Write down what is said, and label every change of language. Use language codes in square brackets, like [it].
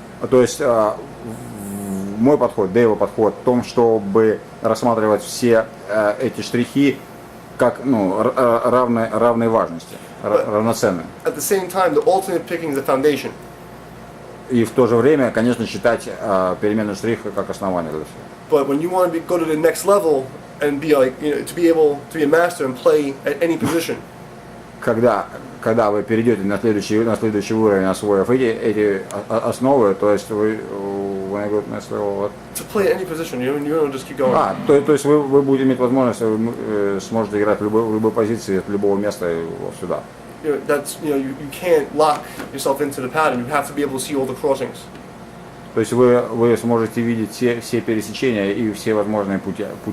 [ru] То есть мой подход, Дэйва подход в том, чтобы рассматривать все эти штрихи как равной важности, равноценные. [en] At the same time, the alternate picking is the foundation. [ru] И в то же время, конечно, считать переменный штрих как основание для всего. [en] But when you want to go to the next level and be like, to be able to be a master and play at any position, [ru] Когда вы перейдете на следующий уровень, освоив эти основы, то есть вы [en] when I go to next level, what? to play at any position, you don't just keep going. [ru] То есть вы будете иметь возможность, вы сможете играть в любой позиции, от любого места и сюда. [en] You can't lock yourself into the pattern. You have to be able to see all the crossings. [ru] То есть вы сможете видеть все пересечения и все возможные пути.